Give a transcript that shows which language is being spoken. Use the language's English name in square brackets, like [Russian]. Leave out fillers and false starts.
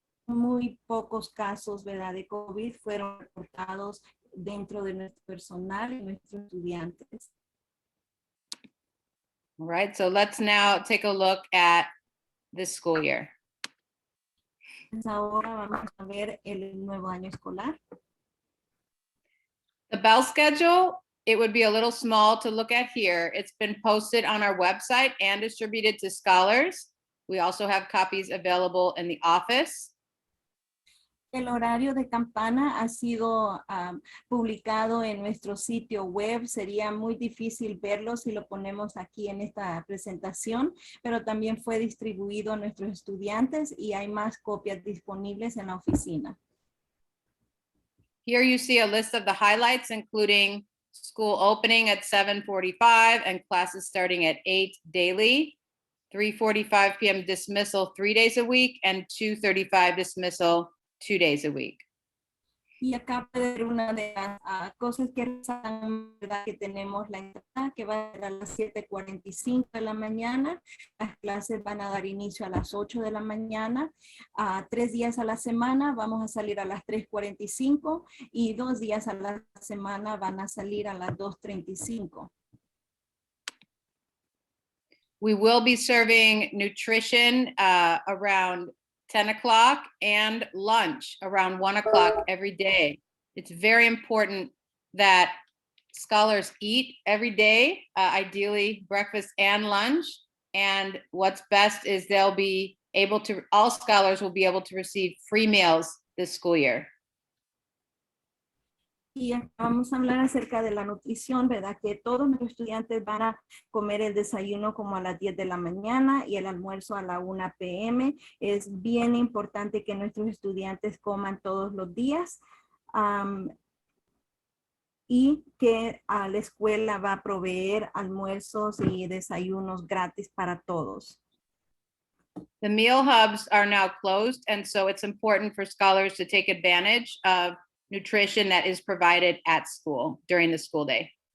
[Spanish] Muy pocos casos, ¿verdad?, de COVID fueron reportados dentro de nuestro personal y nuestros estudiantes. [English] All right, so let's now take a look at this school year. [Spanish] Ahora vamos a ver el nuevo año escolar. [English] The bell schedule, it would be a little small to look at here. It's been posted on our website and distributed to scholars. We also have copies available in the office. [Spanish] El horario de campana ha sido publicado en nuestro sitio web. Sería muy difícil verlo si lo ponemos aquí en esta presentación, pero también fue distribuido a nuestros estudiantes y hay más copias disponibles en la oficina. [English] Here you see a list of the highlights, including school opening at 7:45 and classes starting at 8 daily, 3:45 p.m. dismissal 3 days a week, and 2:35 dismissal 2 days a week. [Spanish] Y acá puede ver una de las cosas que resaltan, ¿verdad?, que tenemos la entrada que va a ser a las 7:45 de la mañana. Las clases van a dar inicio a las 8 de la mañana. 3 días a la semana vamos a salir a las 3:45 y 2 días a la semana van a salir a las 2:35. [English] We will be serving nutrition around 10 o'clock and lunch around 1 o'clock every day. It's very important that scholars eat every day, ideally breakfast and lunch. And what's best is they'll be able to, all scholars will be able to receive free meals this school year. [Spanish] Y vamos a hablar acerca de la nutrición, ¿verdad? Que todos nuestros estudiantes van a comer el desayuno como a las 10 de la mañana y el almuerzo a la 1 p.m. Es bien importante que nuestros estudiantes coman todos los días y que la escuela va a proveer almuerzos y desayunos gratis para todos. [English] The meal hubs are now closed, and so it's important for scholars to take advantage of nutrition that is provided at school during the school day.